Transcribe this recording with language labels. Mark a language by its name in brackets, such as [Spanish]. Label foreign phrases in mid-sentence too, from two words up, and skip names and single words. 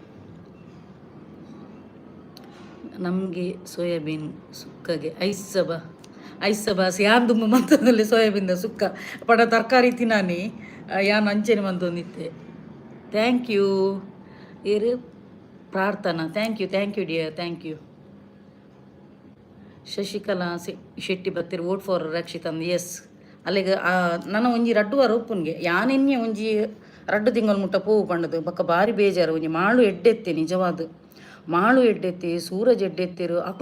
[Tulu] ನಮಗೆ ಸೋಯಾಬೀನ್ ಸುಕ್ಕಗೆ ಐಸಬ ಯಾನ್ ದುಂಬು ಮಂತದಲ್ಲಿ ಸೋಯಾಬೀನ್ದ ಸುಕ್ಕ ಪಡ ತರಕಾರಿ ತಿನ್ನಾನಿ ಯಾನ್ ಅಂಚೆನೆ ಮಂತೊಂದಿತ್ತೆ [English] thank you [Tulu] ಏರು ಪ್ರಾರ್ಥನಾ [English] thank you dear thank you [Tulu] ಶಶಿಕಲಾ ಶೆಟ್ಟಿ ಬತ್ತಿರು [English] vote for [Tulu] ರಕ್ಷಿತ್ ಅಂದ್ ಎಸ್ ಅಲ್ಲಿಗೆ ನನ್ನ ಒಂಜಿ ರಡ್ಡು ವಾರ ಉಪ್ಪುನ್ಗೆ ಯಾನೆನ್ನೆ ಒಂಜಿ 2 ತಿಂಗಳು ಮುಟ್ಟ ಪೋವು ಪಂಡದು ಬೊಕ್ಕ ಬಾರಿ ಬೇಜಾರು ಒಂಜಿ ಮಾಳು ಎಡ್ಡೆತ್ತೆ ನಿಜವಾದ ಮಾಳು ಎಡ್ಡೆತ್ತಿ ಸೂರಜ್ ಎಡ್ಡೆತ್ತಿರು ಅಕುಲು